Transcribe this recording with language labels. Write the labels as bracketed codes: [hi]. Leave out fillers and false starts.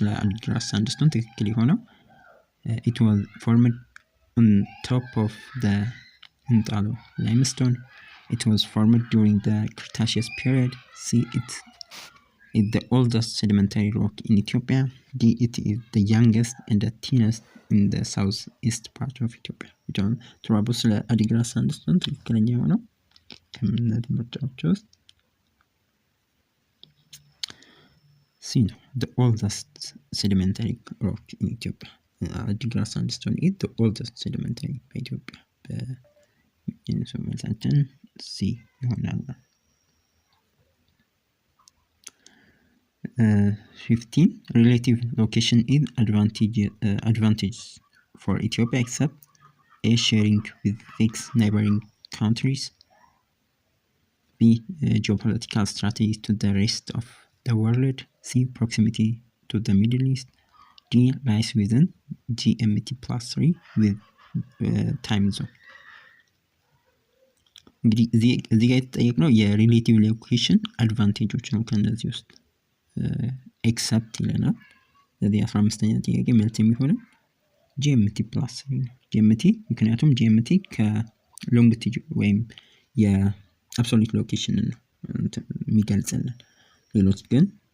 [am] ስለ አዲግራስ ሳንድስቶን ትክክል የሆነው [en] it was formed on top of the እንጣሎ limestone. It was formed during the Cretaceous period. C it is the oldest sedimentary rock in Ethiopia. D it is the youngest and the thinnest in the southeast part of Ethiopia. [am] ጆን ትራቦ ስለ አዲግራስ ሳንድስቶን ትክክለኛ የሆነው ከእነዚህ ምርጫዎች ውስጥ ሲ ነው። [en] the oldest sedimentary rock in Ethiopia. አዲግራስ ሳንድስቶን is the oldest sedimentary [am] በኢትዮጵያ በጂንሱ መልሳችን ሲ ይሆናል። [en] 15 relative location is advantages for Ethiopia except A sharing with fixed neighboring countries. B geopolitical strategy to the rest of the world. C proximity to the Middle East. D lies within GMT+3 with time zone. [am] እንግዲህ እዚህ ጋር የተጠየቅነው የሪሌቲቭ ሎኬሽን አድቫንቴጆች ነው። ከነዚህ ውስጥ ኤክሰፕት ይለናል። ስለዚህ 15ኛ ጥያቄ መልስ የሚሆነው GMT+3 ነው። GMT ምክንያቱም GMT ከሎንግቲጁድ ወይም የአብሶሉት ሎኬሽን ነው የሚገልጽልን። ሌሎች ግን